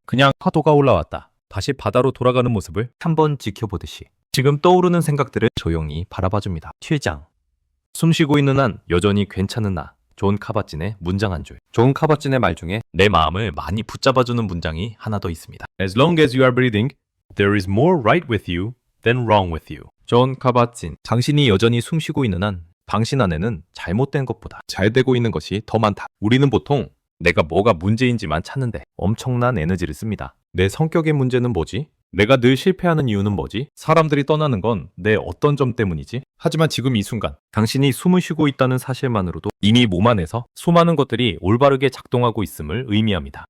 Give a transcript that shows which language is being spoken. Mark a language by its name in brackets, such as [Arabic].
[Korean] 그냥 파도가 올라왔다. 다시 바다로 돌아가는 모습을 한번 지켜보듯이 지금 떠오르는 생각들을 조용히 바라봐줍니다. 7장, 숨 쉬고 있는 한 여전히 괜찮은 나. 존 카바진의 문장 한 줄. 존 카바진의 말 중에 내 마음을 많이 붙잡아주는 문장이 하나 더 있습니다. [English] As long as you are breathing, there is more right with you than wrong with you. [Korean] 존 카바진. 당신이 여전히 숨 쉬고 있는 한 당신 안에는 잘못된 것보다 잘 되고 있는 것이 더 많다. 우리는 보통 내가 뭐가 문제인지만 찾는데 엄청난 에너지를 씁니다. 내 성격의 문제는 뭐지? 내가 늘 실패하는 이유는 뭐지? 사람들이 떠나는 건 내 어떤 점 때문이지? 하지만 지금 이 순간 당신이 숨을 쉬고 있다는 사실만으로도 이미 몸 안에서 수많은 것들이 올바르게 작동하고 있음을 의미합니다.